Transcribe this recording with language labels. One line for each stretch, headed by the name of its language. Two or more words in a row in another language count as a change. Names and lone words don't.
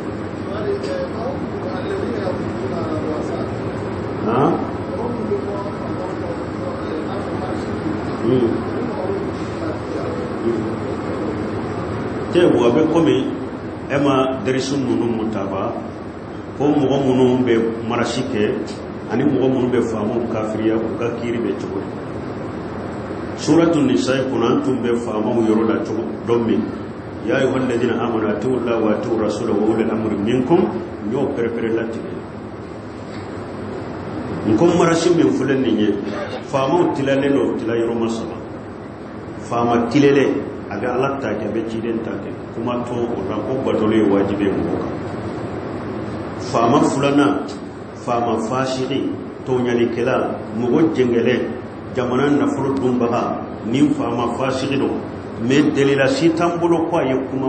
Bambara: tɛ wa bɛ komi e ma darisu ninnu mutaba ko mɔgɔ minnu bɛ marasi kɛ ani mɔgɔ minnu bɛ faamu kafiriya u ka kiiri bɛ cogo di suratu nisa kɔnɔ an tun bɛ faamaw yɔrɔ la cogo dɔ min
Arabic: يا أيها الذين آمنوا أطيعوا الله و أطيعوا الرسول و أولي الأمر منكم
Bambara: n y'o pɛrɛpɛrɛ latigɛ n ko marasi min filɛ nin ye faamaw tilalen don tila yɔrɔma saba faama tilelen a bɛ ala ta kɛ a bɛ ciden ta kɛ kuma to o la ko batolo ye wajibi mɔgɔ kan faama filanan faama fasiki tɔɲalikɛla mɔgɔ jɛngɛlɛ jamana nafolo dunbaga ni faama fasiki don mais delila si t'an bolo ko a ye kuma